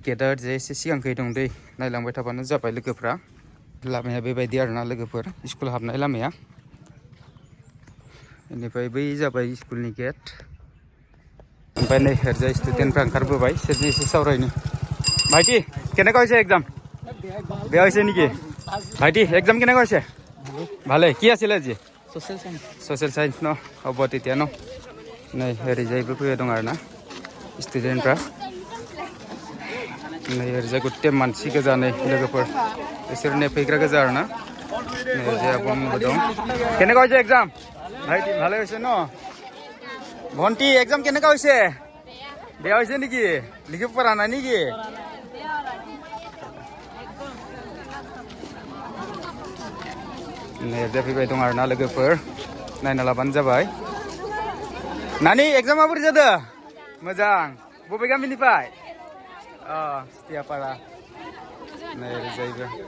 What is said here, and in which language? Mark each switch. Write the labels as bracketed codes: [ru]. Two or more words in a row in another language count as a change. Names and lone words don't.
[brx] गेटआ ओरैजाय एसे सिगांखै दं दै नायलांबाय थाबानो जाबाय लोगोफ्रा लामाया बेबायदि आरोना लोगोफोर स्कुल हाबनाय लामाया बेनिफ्राय बै जाबाय स्कुलनि गेट ओमफ्राय नै ओरैजाय स्टुडेन्टफ्रा ओंखारबोबाय सोरजों एसे सावरायनो [as] ভাইটি কেনেকা হৈছে এগ্জাম বেয়া হৈছে নেকি ভাইটি এক্সাম কেনেকুৱা হৈছে ভালে কি আছিলে আজি ছ'চিয়েল সায়েন্স ন হ'ব তেতিয়া ন [brx] नै ओरैजायबो फैबाय दं आरोना स्टुडेन्टफ्रा नै ओरैजाय गुथे मानसि गोजा नै लोगोफोर बिसोर नेफैग्रा गोजा आरोना नै ओरैजाय आब'मोनबो दं [as] কেনেকা হৈছে এগ্জাম ভাইটি ভালে হৈছে ন ভণ্টি এক্সাম কেনেকা হৈছে বেয়া হৈছে নেকি লিখিব পৰা নাই নেকি [brx] नै ओरैजाय फैबाय दं आरोना लोगोफोर नायना लाबानो जाबाय नानि एग्जामा बोरै जादों मोजां बबे गामिनिफ्राय सिथियापारा नै ओरैजायबो